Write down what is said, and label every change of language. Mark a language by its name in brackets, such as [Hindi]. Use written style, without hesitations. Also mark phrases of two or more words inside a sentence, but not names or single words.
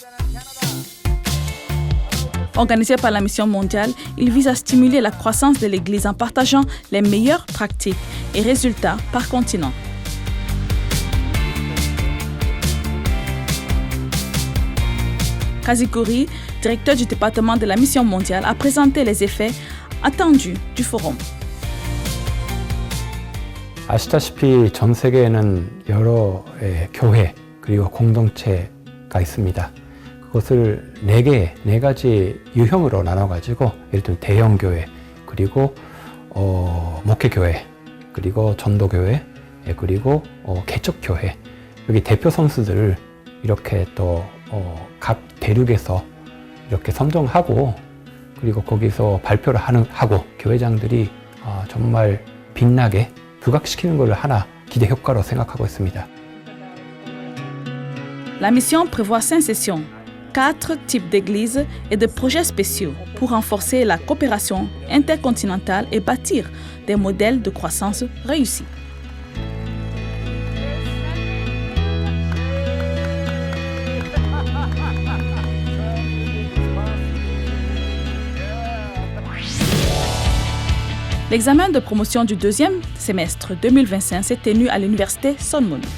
[French] Organisé par la Mission mondiale, il vise à stimuler la croissance de l'Église en partageant les meilleures pratiques et résultats par continent. Kazikuri, directeur du département de la Mission mondiale, a présenté les effets attendus du forum. [Korean] 아시다시피 전 세계에는 여러 교회 그리고 공동체가 있습니다. 그것을 네 가지 유형으로 나눠가지고 예를 들면 대형 교회 그리고 목회 교회 그리고 전도 교회 그리고 개척 교회 여기 대표 선수들을 이렇게 또 각 대륙에서 이렇게 선정하고 그리고 거기서 발표를 하고 교회장들이 정말 빛나게 부각시키는 것을 하나 기대 효과로 생각하고 있습니다. [French] La mission prévoit 5 sessions, 4 types d'églises et de projets spéciaux pour renforcer la coopération intercontinentale et bâtir des modèles de croissance réussis. L'examen de promotion du deuxième semestre 2025 s'est tenu à l'université Sonmun.